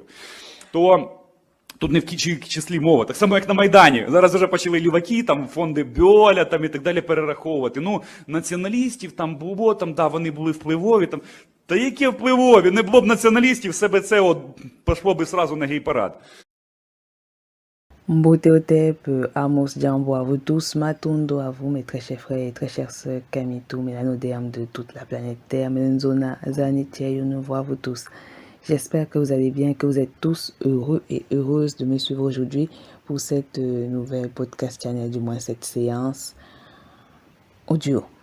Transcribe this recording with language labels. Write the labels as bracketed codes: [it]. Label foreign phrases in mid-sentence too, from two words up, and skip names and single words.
[uk] То тут не в числі мова. Так само, як на Майдані. Зараз вже почали ліваки, там фонди Бьоля там, і так далі перераховувати. Ну, націоналістів там було, там, да, вони були впливові. Там. Та які впливові? Не було б націоналістів, себе це от пішло б сразу на гей-парад. [fr] Mboteotep, Amos Djambo à vous tous, Matondo à vous, mes très chers frères et très chères sœurs, Kamitou, Mélanoderme de toute la planète Terre, Melenzona, Zanitia, nous voit vous tous. J'espère que vous allez bien, que vous êtes tous heureux et heureuses de me suivre aujourd'hui pour cette nouvelle [en] podcast channel, [fr] du moins cette séance audio.